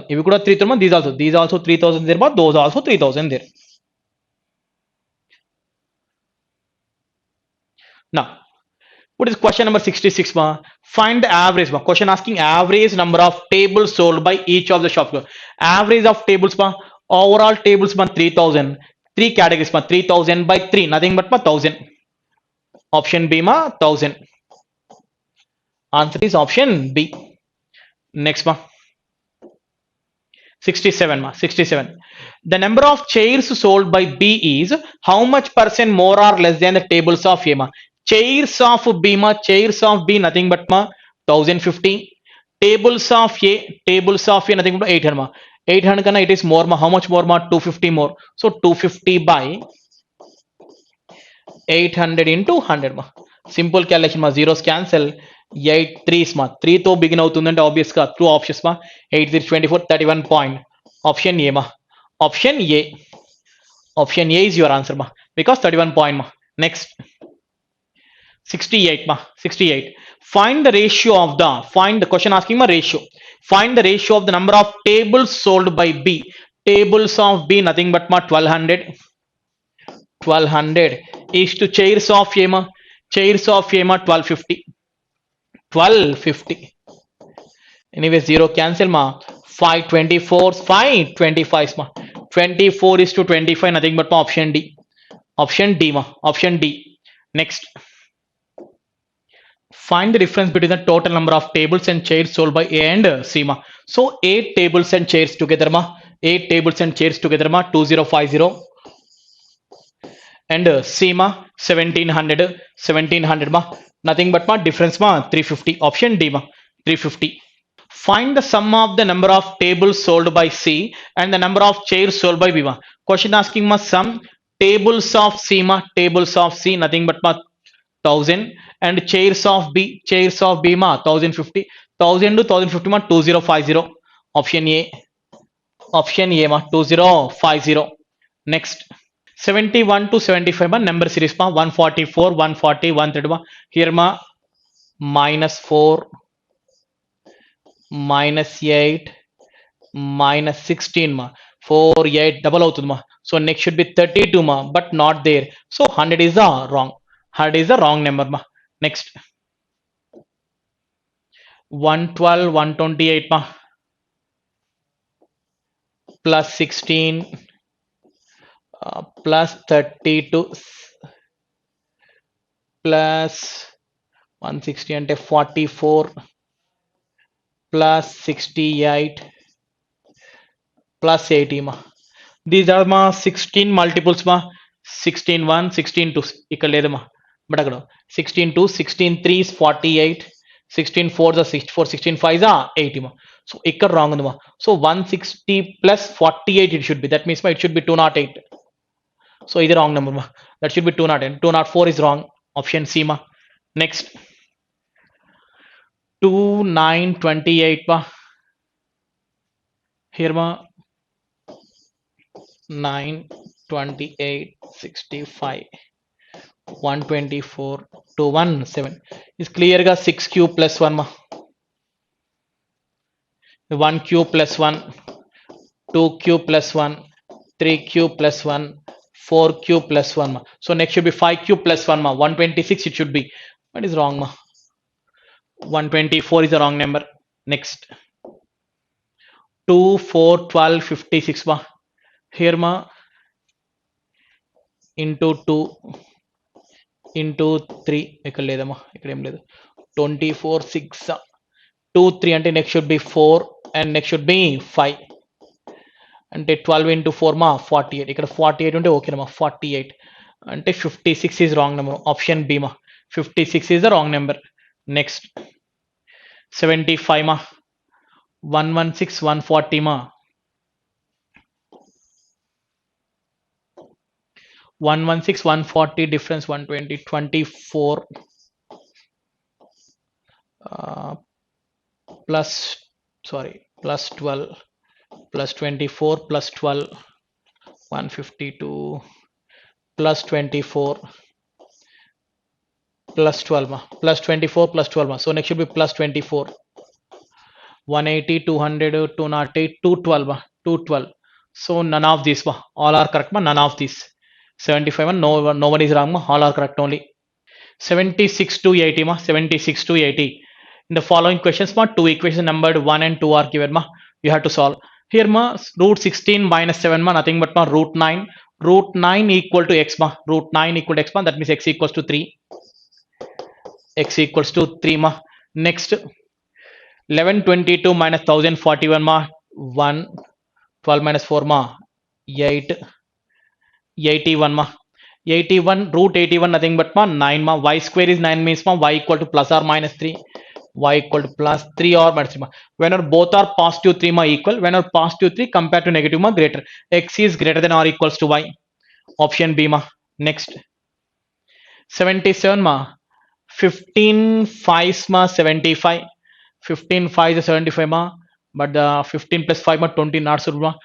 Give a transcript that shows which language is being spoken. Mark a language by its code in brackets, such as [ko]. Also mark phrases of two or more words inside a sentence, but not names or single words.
[en] If you could have 3000 ma, these also 3000 there ma, those also 3000 there. Now what is question number 66 ma? Find the average ma. Question asking average number of tables sold by each of the shop. Average of tables ma, overall tables ma 3000. 3 categories ma 3000 by 3 nothing but ma 1000. Option B ma 1000. Answer is option B. Next ma 67 ma 67. The number of chairs sold by B is how much percent more or less than the tables of A ma. Chairs of B ma, chairs of B nothing but ma 1050. Tables of A nothing but 800 ma. 800 kana it is more ma. How much more ma? 250 more. So 250 by 800 into 100 ma. Simple calculation ma. Zeros cancel. 8 3s ma. [te] 3 తో బిగిన్ అవుతుందంటే ఆబ్వియస్ గా 2 ఆప్షన్స్ మా 8 3 24 31 point. [en] Option A ma. Option A. Option A is your answer ma, because 31 point ma. Next 68 ma 68. Find the ratio of the, find the question asking ma ratio. Find the ratio of the number of tables sold by B. Tables of B nothing but ma 1200 is to chairs of A ma. Chairs of A ma 1250. Anyway, 0 cancel ma. 524 525 ma. 24 is to 25 nothing but ma option D. Option D ma. Option D. Next. Find the difference between the total number of tables and chairs sold by A and C ma. So 8 tables and chairs together ma. 8 tables and chairs together ma 2050. And C ma 1700 ma. Nothing but ma difference ma 350. Option D ma 350. Find the sum of the number of tables sold by C and the number of chairs sold by B ma. Question asking ma sum tables of C ma. Tables of C nothing but ma 1000 and chairs of B ma 1050. 1000 to 1050 ma 2050. Option A. Option A ma 2050. Next 71 to 75 ma number series ma 144 140 130 ma. Here ma -4 -8 -16 ma 4 8 double అవుతుంది ma. So next should be 32 ma, but not there. So 100 is wrong. 100 is the wrong number ma. Next 112 128 ma, plus 16 plus 32 plus 160 ante 44 plus 68 plus 80 ma. These are ma 16 multiples ma. 16 1 16 2 [te] ఇక్కడ లేదు మా, బట్ అక్కడ [en] 16 2 16 3 is 48, 16 4 is 64, 16 5 is 80 ma. [te] So ఇక్కడ wrong ఉంది మా. [en] So 160 plus 48 it should be, that means ma it should be 208. So ఇది wrong number ma, that should be 208. 204 is wrong, option C ma. Next 2928 ma, here ma 9 28 65 124 217 is clear ga 6 cube plus 1 ma, 1 cube plus 1, 2 cube plus 1, 3 cube plus 1, 4 cube plus 1 ma. So next should be 5 cube plus 1 ma, 126 it should be. What is wrong ma? 124 is the wrong number. Next 2 4 12 56 ma, here ma into 2 into 3 [te] ఇక్కడ లేదమ్మా, ఇక్కడ ఏం లేదు. 24 6 2 3 అంటే [en] next should be 4 and next should be 5 [te] అంటే 12 into 4 మా 48, ఇక్కడ 48 ఉంటే ఓకేనమ్మా. [en] 48 అంటే 56 is wrong number, option B మా. 56 is the wrong number. నెక్స్ట్ 75 మా 116 140 మా, 116 140 difference 120 24 plus 12 plus 24 plus 12 152 plus 24 plus 12 ma, plus 24 plus 12 ma. So next should be plus 24 180 200 208 212 ma, 212. So none of these ma, all are correct ma, none of these. 75 ma, no one is wrong ma, all are correct only. 76 to 80 ma, 76 to 80. In the following questions ma, two equations numbered 1 and 2 are given ma, you have to solve. Here ma, root 16 minus 7 ma, nothing but ma root 9. Root 9 equal to x ma, root 9 equal to x ma, that means x equals to 3. X equals to 3 ma. Next 1122 minus 1041 ma, 1. 12 minus 4 ma 8. 81 ma, 81 root 81 nothing but ma 9 ma. Y square is 9 means ma y equal to plus or minus 3, y equal to plus 3 or minus 3 ma. Whenever both are positive 3 ma equal, whenever positive 3 compared to negative ma greater, x is greater than or equals to y, option B ma. Next 77 ma, 15 5 ma 75, 15 5 is 75 ma, but the 15 plus 5 ma 20 not so ma.